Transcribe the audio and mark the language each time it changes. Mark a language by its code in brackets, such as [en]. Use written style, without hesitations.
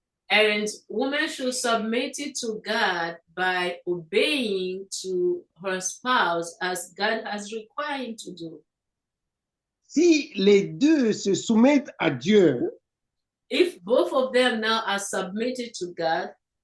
[en] And woman should submit it to God by obeying to her spouse as God has required him to do. [fr] Si les deux se soumettent à Dieu, [en] if both of them now are submitted to God,